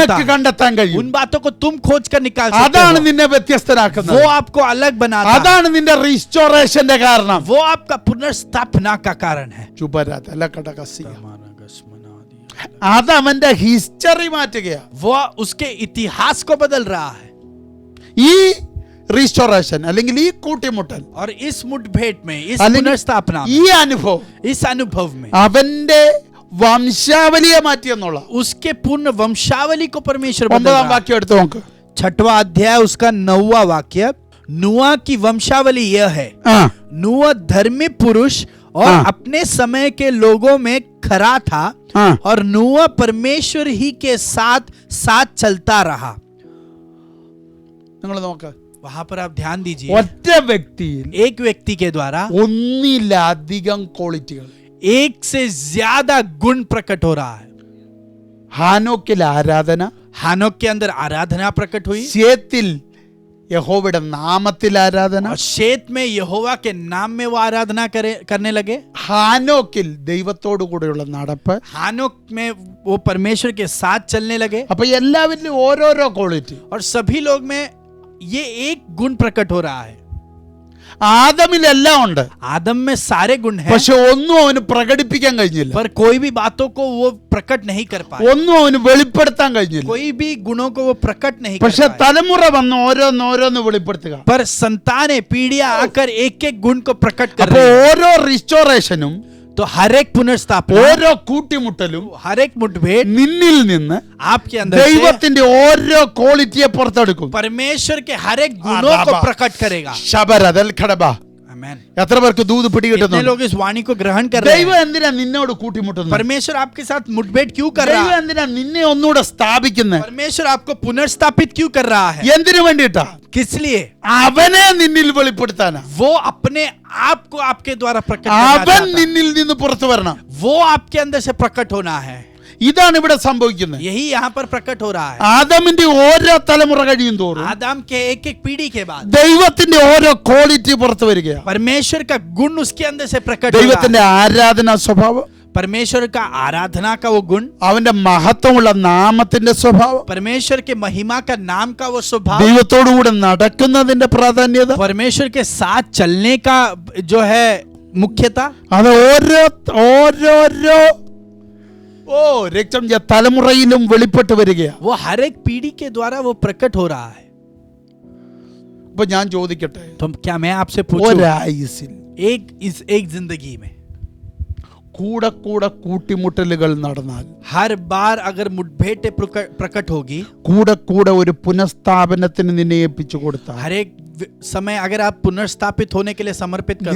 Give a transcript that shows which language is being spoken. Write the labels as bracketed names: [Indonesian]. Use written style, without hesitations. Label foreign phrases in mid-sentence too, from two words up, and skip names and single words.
[Malayalam] നിനക്ക് കണ്ടെത്താൻ കഴിയും. [Hindi] उन बातों को तुम खोज कर निकाल सकते [Malayalam] അതാണ് [Hindi] हो. [Malayalam] നിന്നെ വ്യത്യസ്തനാക്കുന്നത്. [Hindi] वो आपको अलग बनाता है. [Malayalam] അതാണ് നിന്റെ റിസ്റ്റോറേഷന്റെ കാരണം. [Hindi] वो आपका पुनर्स्थापना का कारण है. [Malayalam] അത് അവന്റെ ഹിസ്റ്ററി മാറ്റുകയാ. [Hindi] वो उसके इतिहास को बदल रहा है. [Malayalam] ഈ റിസ്റ്റോറേഷൻ അല്ലെങ്കിൽ ഈ കൂട്ടിമുട്ടൽ [Hindi] और इस मुठभेड़ में, इस [Malayalam] അല്ലെങ്കിൽ [Hindi] पुनर्स्थापना [Malayalam] ഈ [Hindi] में, [Malayalam] അനുഭവം [Hindi] इस अनुभव में [Malayalam] അവന്റെ വംശാവലിയെ മാറ്റിയെന്നുള്ള [Hindi] उसके पूर्ण वंशावली को परमेश्वर बदल [Malayalam] 9-ാം [Hindi] रहा है. [Malayalam] വാക്യം എടുത്ത് നോക്ക്. [Hindi] 6वां अध्याय उसका 9वां वाक्य. नूआ की वंशावली यह है. नूआ धर्मी पुरुष और हाँ. अपने समय के लोगों में खरा था. हाँ. और नूआ परमेश्वर ही के साथ साथ चलता रहा. [Malayalam] നിങ്ങൾ നോക്ക്. [Hindi] वहां पर आप ध्यान दीजिए. [Malayalam] ഒറ്റ വ്യക്തിയിൽ [Hindi] एक व्यक्ति के द्वारा [Malayalam] ഒന്നിലധികം ക്വാളിറ്റികൾ. [Hindi] एक से ज्यादा गुण प्रकट हो रहा है. [Malayalam] ഹാനോക്കിൽ ആരാധന, [Hindi] हानोक के अंदर आराधना प्रकट हुई. [Malayalam] ശേത്തിൽ യഹോവയുടെ നാമത്തിൽ ആരാധന, [Hindi] और शेत में यहोवा के नाम में वो आराधना करने लगे. [Malayalam] ഹാനോക്കിൽ ദൈവത്തോടു കൂടെയുള്ള നടപ്പ്. [Hindi] हानोक में वो परमेश्वर के साथ चलने लगे. [Malayalam] അപ്പൊ എല്ലാവരിലും ഓരോരോ ക്വാളിറ്റി. [Hindi] और सभी लोग में ये एक गुण प्रकट हो रहा है. [Malayalam] ആദമിലെല്ലാം ഉണ്ട്, [Hindi] आदम में सारे गुण हैं, [Malayalam] പക്ഷെ ഒന്നും അവന് പ്രകടിപ്പിക്കാൻ കഴിഞ്ഞില്ല. [Hindi] पर कोई भी बातों को वो प्रकट नहीं कर पाए. [Malayalam] ഒന്നും അവന് വെളിപ്പെടുത്താൻ കഴിഞ്ഞില്ല. [Hindi] कोई भी गुणों को वो प्रकट नहीं कर [Malayalam] പക്ഷെ [Hindi] पाए. [Malayalam] തലമുറ വന്ന് ഓരോന്നോരോന്ന് വെളിപ്പെടുത്തുക. [Hindi] पर संतानें, पीढ़ियां आकर एक एक गुण को प्रकट कर [Malayalam] അപ്പൊ [Hindi] रही हैं. [Malayalam] ഓരോ റിസ്റ്റോറേഷനും [Hindi] तो हर एक पुनर्स्थापना, [Malayalam] ഓരോ കൂട്ടിമുട്ടലും [Hindi] हर एक मुठभेड़ [Malayalam] നിന്നിൽ നിന്ന് [Hindi] आपके अंदर से [Malayalam] ദൈവത്തിന്റെ ഓരോ ക്വാളിറ്റിയെ പുറത്തെടുക്കും. [Hindi] परमेश्वर के हर एक गुणों को प्रकट करेगा. ശബരദൽ ഖടബ. आमीन. [Malayalam] എത്ര പേർക്ക് ദൂത് [Hindi] कितने [Malayalam] പിടികിട്ടുന്നു? [Hindi] लोग इस वाणी को ग्रहण कर रहे [Malayalam] ദൈവം [Hindi] हैं? [Malayalam] എന്തിനാ നിന്നോട് കൂട്ടിമുട്ടുന്നത്? [Hindi] परमेश्वर आपके साथ मुठभेड़ क्यों कर [Malayalam] ദൈവം [Hindi] रहा है? [Malayalam] എന്തിനാ നിന്നെ ഒന്നുകൂടെ സ്ഥാപിക്കുന്നത്? [Hindi] परमेश्वर आपको पुनर्स्थापित क्यों कर रहा है? [Malayalam] എന്തിനു വേണ്ടിയിട്ടാ? [Hindi] किस लिए? [Malayalam] അവനെ നിന്നിൽ വെളിപ്പെടുത്താനാ. [Hindi] वो अपने आप को आपके द्वारा प्रकट करना [Malayalam] അവൻ [Hindi] चाहता है. [Malayalam] നിന്നിൽ നിന്ന് പുറത്തു വരണം. [Hindi] वो आपके अंदर से प्रकट होना है. [Malayalam] ഇതാണ് ഇവിടെ സംഭവിക്കുന്നത്. [Hindi] यही यहाँ पर प्रकट हो रहा है. [Malayalam] ആദമിന്റെ ഓരോ തലമുറ കഴിയും തോറും [Hindi] आदम के एक एक पीढ़ी के बाद [Malayalam] ദൈവത്തിന്റെ ഓരോ ക്വാളിറ്റി പുറത്തു വരികയാണ്. [Hindi] परमेश्वर का गुण उसके अंदर से प्रकट हो रहा है. [Malayalam] ദൈവത്തിന്റെ ആരാധനാ സ്വഭാവം, [Hindi] परमेश्वर का आराधना का वो गुण, [Malayalam] അവന്റെ മഹത്വമുള്ള നാമത്തിന്റെ സ്വഭാവം, [Hindi] परमेश्वर के महिमा का नाम का वो स्वभाव, [Malayalam] ദൈവത്തോടുകൂടെ നടക്കുന്നതിന്റെ പ്രാധാന്യത, [Hindi] परमेश्वर के साथ चलने का जो है मुख्यता, [Malayalam] അത് ഓരോരോ രക്തം തലമുറയിലും വെളിപ്പെട്ട് വരികയാണ്. [Hindi] वो हर एक पीढ़ी के द्वारा वो प्रकट हो रहा है. [Malayalam] ഇപ്പൊ ഞാൻ ചോദിക്കട്ടെ, [Hindi] तो क्या मैं आपसे पूछूं, [Malayalam] ഒരായുസിൽ [Hindi] एक जिंदगी में [Malayalam] കൂടെ കൂട്ടിമുട്ടലുകൾ നടന്നാൽ, [Hindi] हर बार अगर मुठभेड़ प्रकट होगी, [Malayalam] കൂടെ ഒരു പുനഃസ്ഥാപനത്തിന് നിന്നെ ഏൽപ്പിച്ചു കൊടുത്താൽ, [Hindi] हर एक समय अगर आप पुनर्स्थापित होने के लिए समर्पित करोगे,